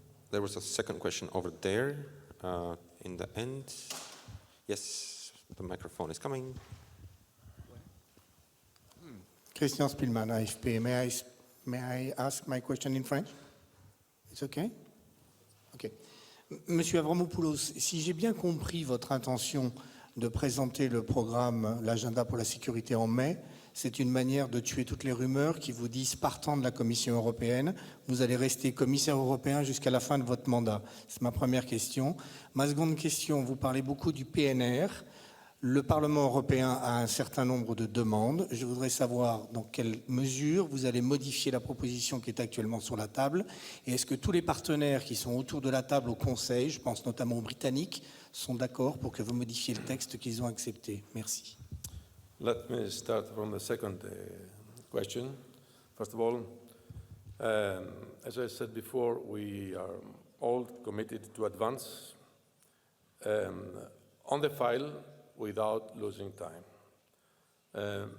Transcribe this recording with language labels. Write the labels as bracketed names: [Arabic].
[English] There was a second question over there in the end. Yes, the microphone is coming. Christian Spielmann, AFP. May I ask my question in French? It's okay? Okay. [French] Monsieur Avramopoulos, si j'ai bien compris votre intention de présenter le programme, l'agenda pour la sécurité en mai, c'est une manière de tuer toutes les rumeurs qui vous disent, partant de la Commission européenne, vous allez rester commissaire européen jusqu'à la fin de votre mandat. C'est ma première question. Ma seconde question, vous parlez beaucoup du PNR. Le Parlement européen a un certain nombre de demandes. Je voudrais savoir dans quelle mesure vous allez modifier la proposition qui est actuellement sur la table. Et est-ce que tous les partenaires qui sont autour de la table au Conseil, je pense notamment aux Britanniques, sont d'accord pour que vous modifiez le texte qu'ils ont accepté? Merci. [English] Let me start from the second question. First of all, as I said before, we are all committed to advance on the file without losing time.